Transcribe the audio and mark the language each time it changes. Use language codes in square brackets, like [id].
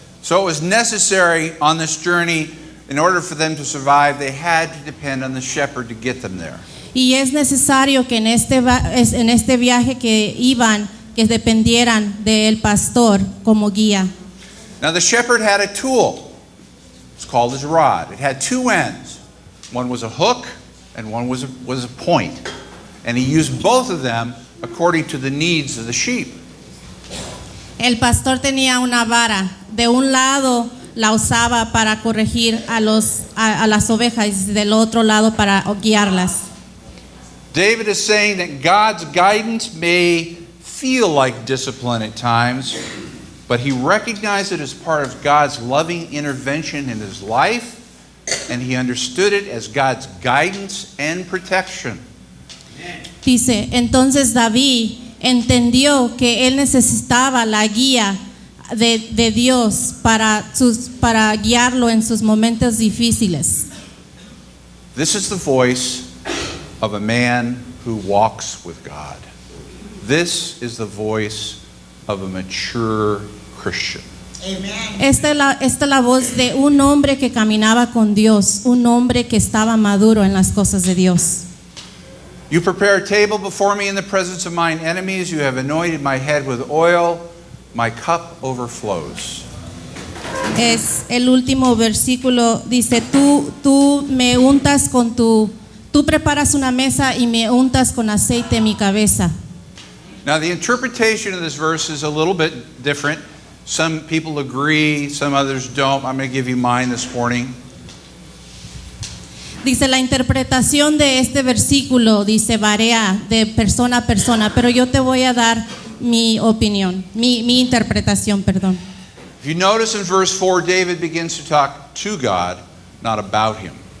[en] So it was necessary on this journey, in order for them to survive, they had to depend on the shepherd to get them there. [es] Y es necesario que en este viaje que iban, que dependieran del pastor como guía. [en] Now the shepherd had a tool. It's called his rod. It had two ends. One was a hook and one was a point. And he used both of them according to the needs of the sheep. [es] El pastor tenía una vara. De un lado la usaba para corregir a las ovejas y del otro lado para guiarlas. [en] David is saying that God's guidance may feel like discipline at times, but he recognized it as part of God's loving intervention in his life, and he understood it as God's guidance and protection. [es] Dice, entonces David entendió que él necesitaba la guía de Dios para guiarlo en sus momentos difíciles. [en] This is the voice of a man who walks with God. This is the voice of a mature Christian. [es] Esta es la voz de un hombre que caminaba con Dios, un hombre que estaba maduro en las cosas de Dios. [en] You prepare a table before me in the presence of mine enemies. You have anointed my head with oil. My cup overflows. [es] Es el último versículo, dice, tú me untas tú preparas una mesa y me untas con aceite mi cabeza. [en] Now the interpretation of this verse is a little bit different. Some people agree, some others don't. I'm going to give you mine this morning. [es] Dice, la interpretación de este versículo, dice, varía de persona a persona, pero yo te voy a dar mi opinión, mi interpretación, perdón. [en] If you notice in verse 4, David begins to talk to God, not about him.